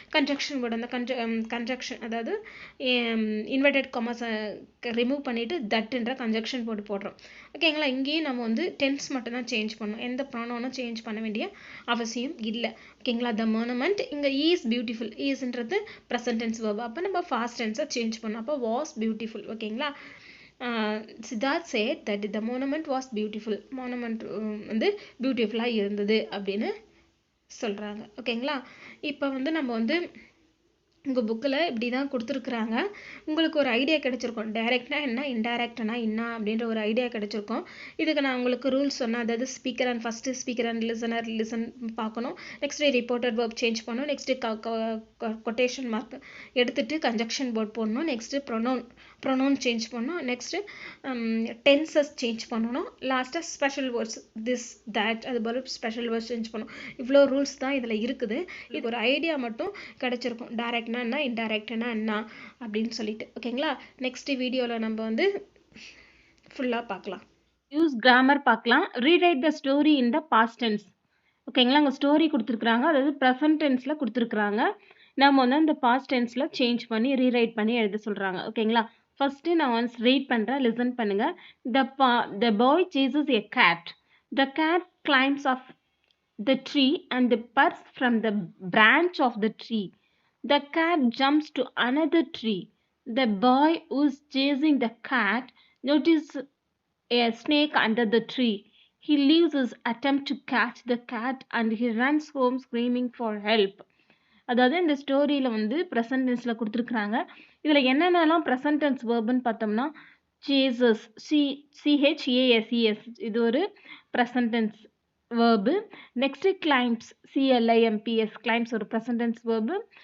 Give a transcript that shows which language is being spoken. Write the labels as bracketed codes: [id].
[ta] Conjunction board அந்த conjunction அதாவது inverted காமாஸை remove பண்ணிவிட்டு தட்டுன்ற கன்ஜக்ஷன் போட்டு போடுறோம். ஓகேங்களா, இங்கேயும் நம்ம வந்து டென்ஸ் மட்டும் தான் சேஞ்ச் பண்ணணும், எந்த ப்ரானவுனும் சேஞ்ச் பண்ண வேண்டிய அவசியம் இல்லை. ஓகேங்களா, [en] The monument இங்கே is beautiful. [ta] ஈஸ்ன்றது present tense verb. அப்போ நம்ம ஃபாஸ்ட் டென்ஸை சேஞ்ச் பண்ணோம். அப்போ [en] Was beautiful. [ta] ஓகேங்களா, [en] Siddharth said that the monument was beautiful. [ta] Monument வந்து பியூட்டிஃபுல்லாக இருந்தது அப்படின்னு சொல்கிறாங்க. ஓகேங்களா, இப்போ வந்து நம்ம வந்து உங்கள் புக்கில் இப்படி தான் கொடுத்துருக்குறாங்க. உங்களுக்கு ஒரு ஐடியா கிடச்சிருக்கும், டைரக்ட்னா என்ன, இன்டைரக்ட்னா என்ன அப்படின்ற ஒரு ஐடியா கிடச்சிருக்கும். இதுக்கு நான் உங்களுக்கு ரூல்ஸ் சொன்னேன். அதாவது speaker and first speaker and listen பார்க்கணும். நெக்ஸ்ட்டு ரிப்போர்ட்டட் வேர்ப் சேஞ்ச் பண்ணணும். நெக்ஸ்ட்டு கொட்டேஷன் மார்க் எடுத்துகிட்டு கன்ஜக்ஷன் போர்ட் போடணும். நெக்ஸ்ட்டு ப்ரொனவுன் சேஞ்ச் பண்ணணும். நெக்ஸ்ட்டு டென்சஸ் சேஞ்ச் பண்ணணும். லாஸ்ட்டாக ஸ்பெஷல் வேர்ட்ஸ் திஸ் தட் அது போல் ஸ்பெஷல் வேர்ட்ஸ் சேஞ்ச் பண்ணணும். இவ்வளோ ரூல்ஸ் தான் இதில் இருக்குது. இது ஒரு ஐடியா மட்டும் கிடச்சிருக்கும், டைரக்ட்னா என்ன, இன்டைரக்ட்னா என்ன அப்படின்னு சொல்லிட்டு. ஓகேங்களா, நெக்ஸ்ட் வீடியோவில் நம்ம வந்து ஃபுல்லாக பார்க்கலாம். [en] use grammar [ta] பார்க்கலாம். [en] Rewrite the story in the past tense. [ta] ஓகேங்களா, அங்கே ஸ்டோரி கொடுத்துருக்குறாங்க, அதாவது ப்ரெசன்ட் டென்ஸில் கொடுத்துருக்குறாங்க. நம்ம வந்து அந்த பாஸ்ட் டென்ஸில் சேஞ்ச் பண்ணி ரீரைட் பண்ணி எழுத சொல்கிறாங்க. ஓகேங்களா, ஃபஸ்ட்டு நான் ஒன்ஸ் ரீட் பண்ணுறேன், லிசன் பண்ணுங்கள். [en] The boy chases a cat. The cat climbs off the tree and perches from the branch of the tree. The cat jumps to another tree. The boy who is chasing the cat notices a snake under the tree. He leaves his attempt to catch the cat and he runs home screaming for help. [ta] அதாவது இந்த ஸ்டோரியில் வந்து present டென்ஸில் கொடுத்துருக்குறாங்க. இதில் என்னென்னலாம் present tense வேர்புன்னு பார்த்தோம்னா chases, CHASES இது ஒரு present tense verb. Next claims, CLIMPS claims ஒரு ப்ரெசன்ட் டென்ஸ் வேர்பு.